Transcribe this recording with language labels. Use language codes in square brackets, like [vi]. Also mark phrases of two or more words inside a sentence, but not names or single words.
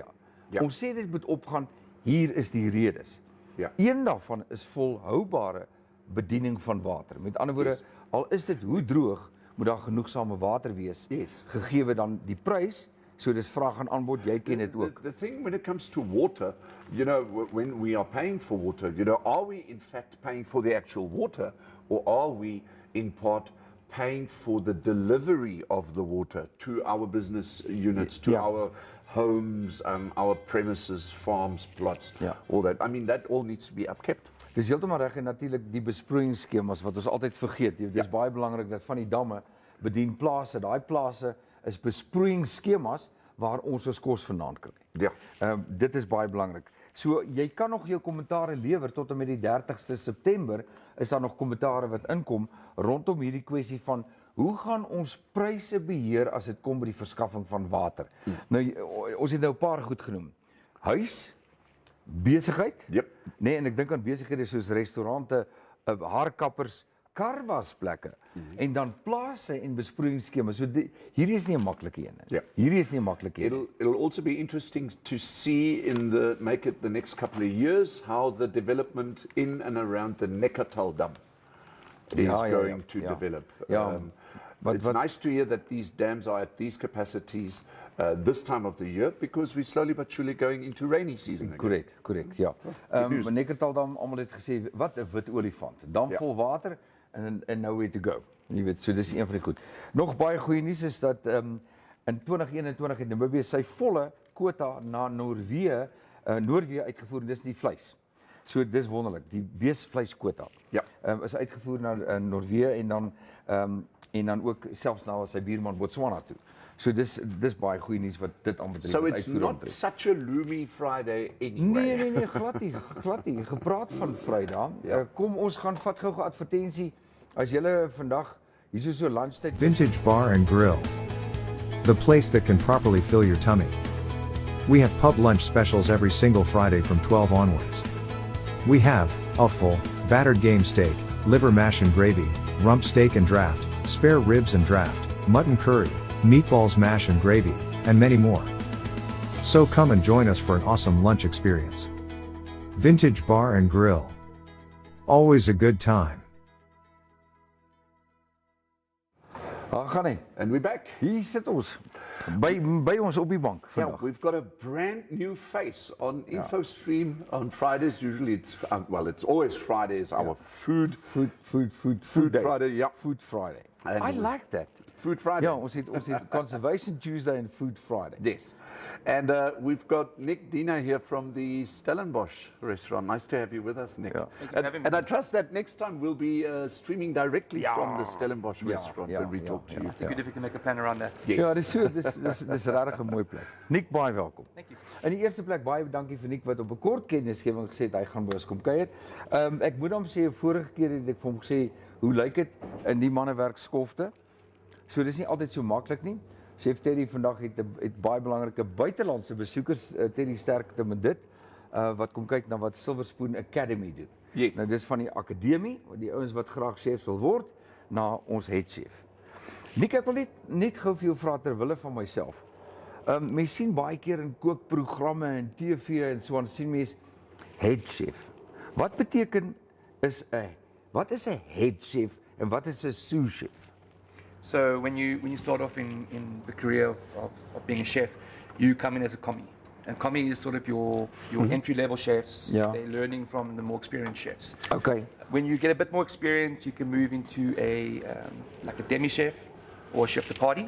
[af] Ja. Ons sê dit moet opgaan, hier is die redes. Ja. Een daarvan is volhoubare bediening van water. Met ander woorde, [en] Yes. [af] al is dit hoe droog, moet daar genoegsame water wees. [en] Yes. [af] Gegee dan die prys, so dis vraag en aanbod, jy ken dit ook. [en] The thing when it comes to water, you know, when we are paying for water, you know, are we in fact paying for the actual water, or are we in part paying for the delivery of the water to our business units, to Yeah. our homes, our premises, farms, plots, Yeah. all that? I mean, that all needs to be upkept. [af] Dis heeltemal reg en natuurlik die besproeiingsskemas wat ons altyd vergeet. Dis Ja. baie belangrik dat van die damme bedien plase. Daai plase is besproeiingsskemas waar ons ons kos vandaan kry. Ja. Dit is baie belangrik. So jy kan nog jou kommentare lewer tot en met die 30ste September is daar nog kommentare wat inkom rondom hierdie kwessie van hoe gaan ons pryse beheer as dit kom by die verskaffing van water. Nou ons het nou 'n paar goed genoem. Huis, besigheid. [en] Yep. [af] Nee, en ek dink aan besighede soos restaurante, haarkappers, karwasplekke en dan plase en besproeiingsskemas. So hierdie is nie 'n maklike een nie. Ja. Hierdie is nie 'n maklike een nie. [en] It'll also be interesting to see the next couple of years how the development in and around the Neckartal Dam is going to develop. [af] Ja. [en] It's nice to hear that these dams are at these capacities this time of the year because we're slowly but surely going into rainy season again. [af] Korrek, ja. Neckartaldam, almal het gesê wat 'n wit olifant. Dam vol water en [en] nowhere to go. [af] Jy weet, so dis een van die goed. Nog baie goeie nuus is dat in 2021 het Namibië sy volle kwota na Noorwe Noorwe uitgevoer en dis die vleis. So dis wonderlik, die beesvleiskwota. Ja. Is uitgevoer na Noorwe en dan ook selfs na sy buurman Botswana toe. So dis baie goeie nuus wat dit aanbetref. [en] So it's not such a loomy Friday anyway. [af] Nee, glad nie. Gepraat van Vrydag. Kom ons gaan vat gou 'n advertensie as julle vandag hier so lunchtyd. [en] Vintage Bar and Grill. The place that can properly fill your tummy. We have pub lunch specials every single Friday from 12 onwards. We have a full, battered game steak, liver mash and gravy, rump steak and draft, spare ribs and draft, mutton curry, meatballs mash and gravy, and many more. So come and join us for an awesome lunch experience. Vintage Bar and Grill. Always a good time. [af] Gaan hy. [en] And we're back. [af] Hier sit ons by ons op die bank [en] Yeah, [af] vandag. [en] we've got a brand new face on InfoStream on Fridays. Usually it's it's always Fridays. Our food Food Friday. Yeah, Food Friday. And I like that. Food Friday. [af] Ja, ons het [en] Conservation Tuesday and Food Friday. Yes. And we've got Nick Diener here from the Stellenbosch restaurant. Nice to have you with us, Nick. Yeah. Thank you for having me. And I trust that next time we'll be streaming directly from the Stellenbosch Yeah, restaurant yeah, when we yeah, talk to you. It'd be good if we can make a plan around that. Yes. [af] Ja, dis regtig 'n mooi plek. Nick, baie welkom. [en] Thank you. [af] In die eerste plek baie dankie vir Nick wat op 'n kort kennisgewing gesê het hy gaan by ons kom kuier. Ek moet hom sê vorige keer het ek vir hom gesê hoe lyk dit in die manne werk skofte. So dis nie altyd so maklik nie. Chef Terry vandag het baie belangrike buitelandse besoekers, Terry sterkte met dit, wat kom kyk na wat Silver Spoon Academy doen. [en] Yes. [af] Nou dis van die akademie, die ouens wat graag chefs wil word, na ons [en] head chef. [af] Nick, ek wil net gou vir jou vra ter wille van myself. Mens sien baie keer in kookprogramme en TV en so aan sien mens [en] head chef. [af] Wat beteken wat is 'n [en] head chef [af] en wat is 'n [en] sous chef? So when you start off in the career of being a chef, you come in as a commie. And commie is sort of your entry level chefs. Yeah. They're learning from the more experienced chefs. Okay. When you get a bit more experience, you can move into like a demi chef or a chef de partie.